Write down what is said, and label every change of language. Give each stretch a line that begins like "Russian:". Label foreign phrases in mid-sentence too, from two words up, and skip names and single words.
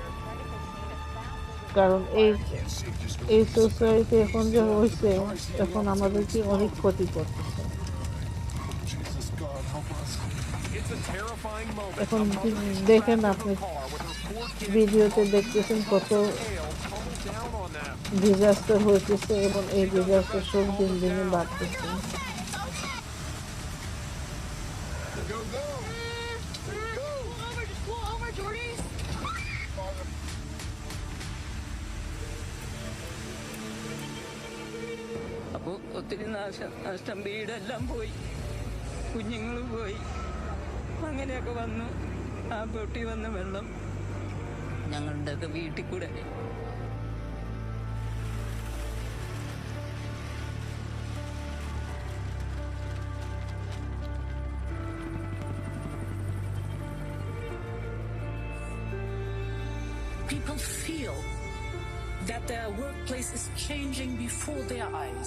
Bangla: কারণ এই সোসাইটি এখন যে হয়েছে, এখন আমাদেরকে অনেক ক্ষতি করতেছে। এখন দেখেন, আপনি ভিডিওতে দেখতেছেন কত ডিজাস্টার হইতেছে, এবং এই ডিজাস্টার সব দিন দিনে বাড়তেছে।
Malayalam: അപ്പോൾ ഒത്തിരി നഷ്ടം, വീടെല്ലാം പോയി, കുഞ്ഞുങ്ങൾ പോയി, അങ്ങനെയൊക്കെ വന്നു. ആ പൊട്ടി വന്ന വെള്ളം ഞങ്ങളുടെയൊക്കെ വീട്ടിൽ കൂടെ.
English: People feel that their workplace is changing before their eyes.